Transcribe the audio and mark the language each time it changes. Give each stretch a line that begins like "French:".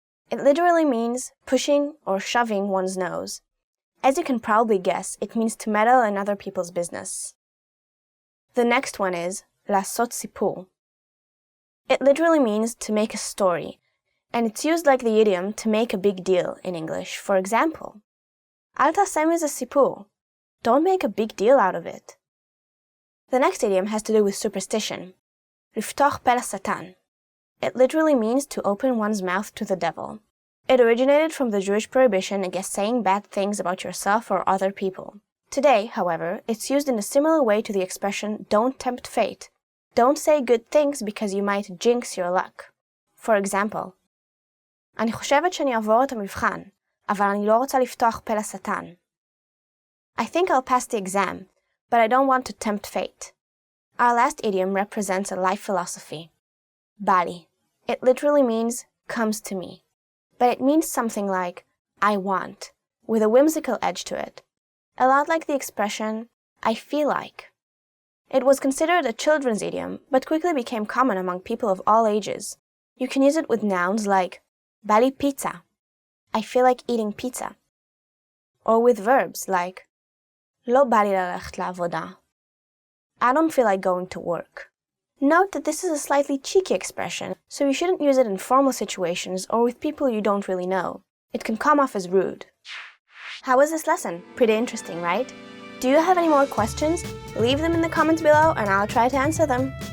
English: It literally means pushing or shoving one's nose. As you can probably guess, it means to meddle in other people's business. The next one is לעשות סיפור. It literally means to make a story, and it's used like the idiom to make a big deal in English. For example,
Hebrew: אל תעשה מזה סיפור.
English: Don't make a big deal out of it. The next idiom has to do with superstition.
Hebrew: לפתוח פה לשטן.
English: It literally means to open one's mouth to the devil. It originated from the Jewish prohibition against saying bad things about yourself or other people. Today, however, it's used in a similar way to the expression, don't tempt fate. Don't say good things because you might jinx your luck. For example,
Hebrew: אני חושבת שאני אעבור את המבחן, אבל אני לא רוצה לפתוח פה לשטן.
English: I think I'll pass the exam, but I don't want to tempt fate. Our last idiom represents a life philosophy. בא לי. It literally means, comes to me. But it means something like, I want, with a whimsical edge to it. A lot like the expression, I feel like. It was considered a children's idiom, but quickly became common among people of all ages. You can use it with nouns like, בא לי pizza. I feel like eating pizza. Or with verbs like,
Hebrew: לא בא לי ללכת לעבודה.
English: I don't feel like going to work. Note that this is a slightly cheeky expression, so you shouldn't use it in formal situations or with people you don't really know. It can come off as rude. How was this lesson? Pretty interesting, right? Do you have any more questions? Leave them in the comments below and I'll try to answer them.